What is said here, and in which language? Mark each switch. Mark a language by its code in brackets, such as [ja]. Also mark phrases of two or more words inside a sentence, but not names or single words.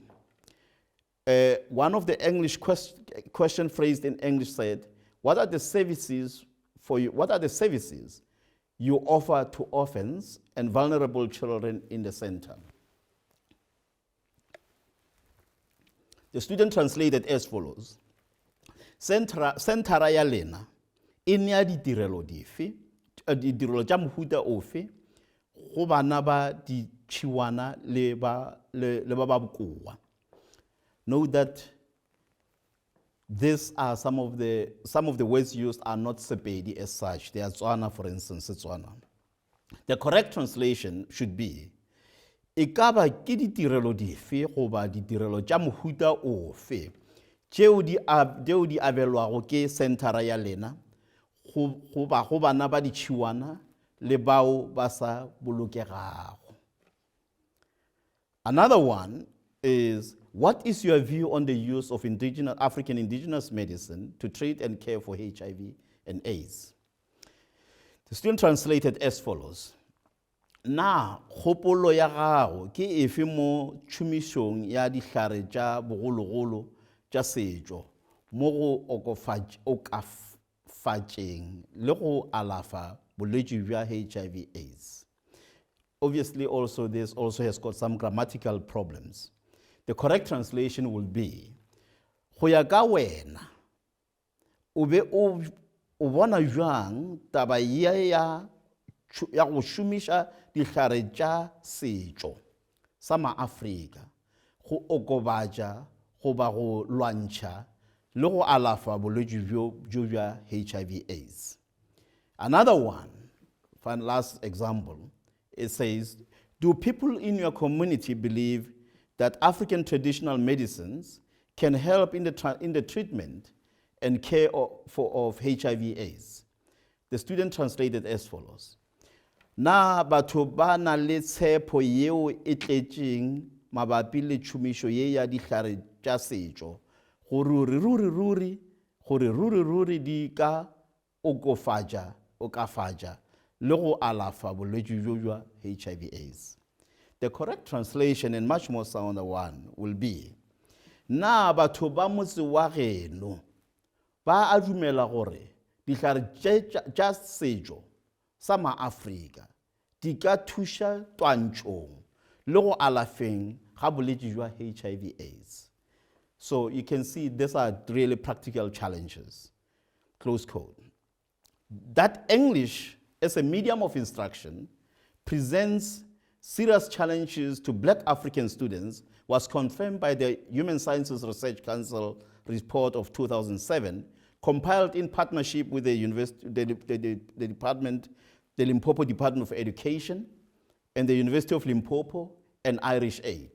[en] One of the English question phrased in English said, "What are the services you offer to orphans and vulnerable children in the center?" The student translated as follows: [nso] Centera ya lena e nea ditirelo dife, ditirelo tša mohuta ofe go bana ba ditšhiwana le ba bokoa. [en] Note that these are some of the words used are not Sepedi as such. They are Tswana, for instance, Tswana. The correct translation should be, [nso] e ka ba ke ditirelo dife goba ditirelo tša mohuta ofe tšeo di abelwago ke sentara ya lena go bana ba ditšhiwana le bao ba sa bolokegago. [en] Another one is, what is your view on the use of African indigenous medicine to treat and care for HIV and AIDS? The student translated as follows. [nso] Na kgopolo ya gago ke efe mo tšhomišong ya dihlare tša bogologolo tša setšo mo go okafatšeng le go alafa bolwetši bja HIV AIDS? [en] Obviously, this also has got some grammatical problems. The correct translation will be, [nso] go ya ka wena, o be o bona jwang taba ya go šomiša dihlare tša setšo sa maAfrika go okobatša goba go lwantšha le go alafa bolwetši bjo bja HIV AIDS. [en] Another one, last example, it says, do people in your community believe that African traditional medicines can help in the treatment and care of HIV/AIDS? The student translated as follows. [nso] Na batho ba na le tshepo yeo e tletšeng mabapi le tšhomišo ye ya dihlare tša setšo gore ruri di ka okafatša le go alafa bolwetši bjo bja HIV/AIDS. [en] The correct translation, and much more sounder one, will be, [nso] na batho ba motse wa geno ba a dumela gore dihlare tša setšo sa maAfrika di ka thuša twantšhong le go alafeng ga bolwetši bja HIV/AIDS. [en] So you can see these are really practical challenges. Close quote. That English as a medium of instruction presents serious challenges to Black African students was confirmed by the Human Sciences Research Council report of 2007, compiled in partnership with the Limpopo Department of Education and the University of Limpopo and Irish Aid.